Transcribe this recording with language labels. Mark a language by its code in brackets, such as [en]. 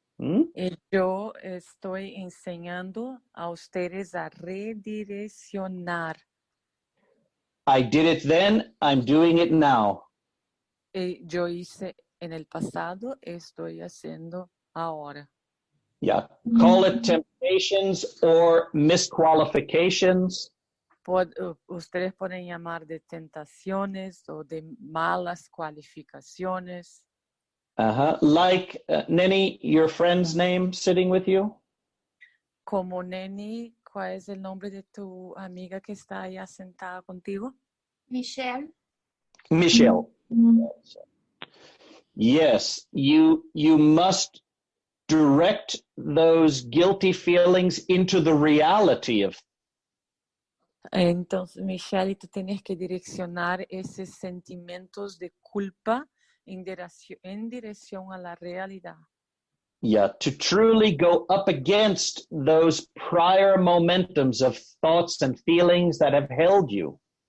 [es] Y yo estoy enseñando a ustedes a redireccionar. [en] I did it then, I'm doing it now. [es] Yo hice en el pasado, estoy haciendo ahora. [en] Yeah, call it temptations or misqualifications. [es] Ustedes pueden llamar de tentaciones o de malas cualificaciones. [en] Like Neni, your friend's name sitting with you? [es] Como Neni, ¿cuál es el nombre de tu amiga que está allá sentada contigo? [en] Michelle. Yes, you must direct those guilty feelings into the reality of. [es] Entonces, Michelle, tú tienes que direccionar esos sentimientos de culpa en dirección a la realidad. [en] Yeah, to truly go up against those prior momentums of thoughts and feelings that have held you.